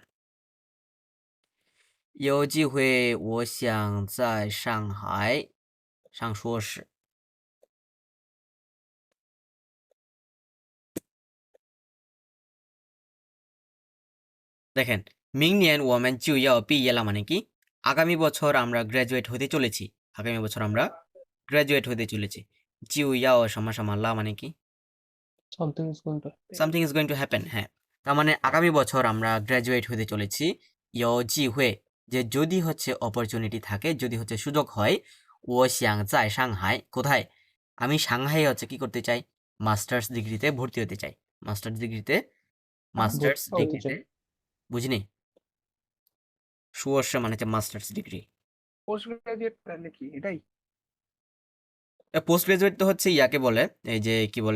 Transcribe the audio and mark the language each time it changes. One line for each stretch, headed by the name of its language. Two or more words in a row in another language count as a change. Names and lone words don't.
Chinese: 有机会，我想在上海上硕士。দেখেন, 明年我们就要毕业了
Bangla: মানে কি? আগামী বছর আমরা গ্রাজুয়েট হতে চলেছি। আগামী বছর আমরা গ্রাজুয়েট হতে চলেছি।
Chinese: 就要什么什么了
Bangla: মানে কি?
English: something is going to Something is going to happen,
Bangla: হ্যাঁ। তার মানে আগামী বছর আমরা গ্রাজুয়েট হতে চলেছি।
Chinese: 有机会,
Bangla: যে যদি হচ্ছে অপরচুনিটি থাকে, যদি হচ্ছে সুযোগ হয়,
Chinese: 我想在上海,
Bangla: কোথায়? আমি সাংহাই হচ্ছে কি করতে চাই?
English: master's degree
Bangla: ভর্তি হতে চাই।
English: master's degree master's
Bangla: ভর্তি হতে
English: ডিগ্রিতে
Bangla: চাই। বুঝিনি? সুবর্ষ মানে হচ্ছে
English: master's degree. post graduate
Bangla: তাহলে কি এটাই?
English: post graduate
Bangla: তো হচ্ছে ইয়াকে বলে, এই যে কি বলে,